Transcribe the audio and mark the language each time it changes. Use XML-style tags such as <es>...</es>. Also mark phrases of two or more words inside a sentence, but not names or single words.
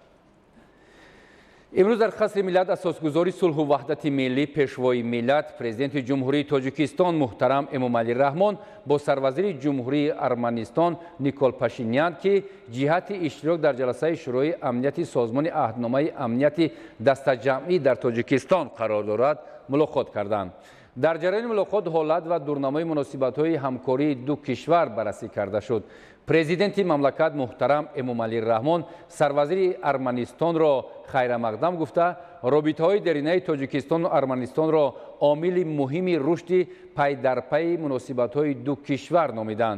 <fa>امروز در قصر ملت اساسگزار صلح و وحدت ملی پیشوای ملت پرزیدنت جمهوری تاجیکستان محترم امامعلی رحمان با سروزیر جمهوری ارمنستان نیکول پاشینیان که جهت اشتراک در جلسه شورای امنیتی سازمان عهدنامه امنیتی دستجمعی در تاجیکستان قرار دارد ملاقات کردند.</fa> <tg>дар ҷараёни мулоқот ҳолат ва дурнамаи муносибатҳои ҳамкории ду кишвар баррасӣ карда шуд. президенти мамлакат муҳтарам Эмомалӣ Раҳмон сарвазири Арманистонро хайрамақдам гуфта, робитаҳои деринаи Тоҷикистону Арманистонро омили муҳими рушди пайдарпайи муносибатҳои ду кишвар номиданд.</tg>